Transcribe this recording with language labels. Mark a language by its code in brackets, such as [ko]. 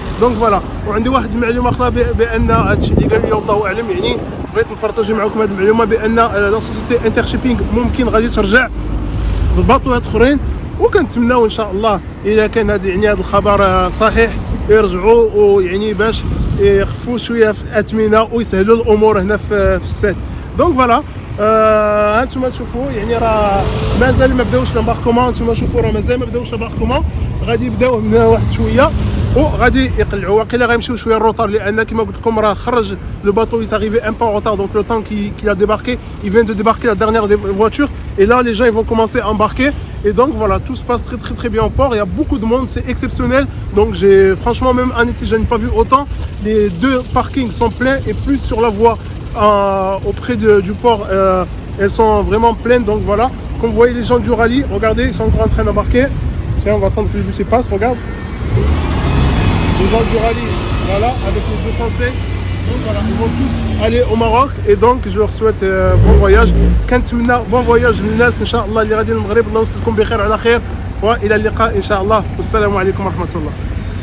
[ar] دونك فوالا، وعندي واحد المعلومه اخرى بان هادشي اللي قال لي والله اعلم، يعني بغيت نبارطاجي معكم هذه المعلومه بان لا سوسيتي انتر شيبينغ ممكن غادي ترجع بالباطوات اخرين، وكنتمناو ان شاء الله اذا كان هذا يعني هذا الخبر صحيح يرجعوا، ويعني باش يخفوا شويه في الاثمنه ويسهلوا الامور هنا في السات. دونك فوالا، هانتوما تشوفوا يعني راه مازال ما بداوش لامباركومون، هانتوما شوفوا راه مازال ما بداوش لامباركومون، غادي يبداو من واحد شويه وغادي يقلعوا، واقيلا غيمشيو شويه الروطار، لان كما قلت لكم راه خرج لو [fr] باteau est arrivé un peu en retard, donc le temps qu'il a débarqué, il vient de débarquer la dernière des voitures, et là les gens ils vont commencer à embarquer, et donc voilà, tout se passe très bien au port. Il y a beaucoup de monde, c'est exceptionnel. Donc j'ai franchement, même en été je n'ai pas vu autant. Les 2 parkings sont pleins, et plus sur la voie auprès du port, elles sont vraiment pleines. Donc voilà, comme vous voyez les gens du rallye, regardez, ils sont encore en train d'embarquer. Tiens, on va attendre que le bus passe, regarde. Les gens du rallye, voilà, avec les 205. Donc voilà, ils vont tous aller au Maroc, et donc je leur souhaite bon voyage. [ar] كنتمنى [fr] bon voyage [ar] للناس ان شاء الله اللي غاديين للمغرب. الله يوصلكم بخير وعلى خير، والى اللقاء ان شاء الله، والسلام عليكم ورحمه الله.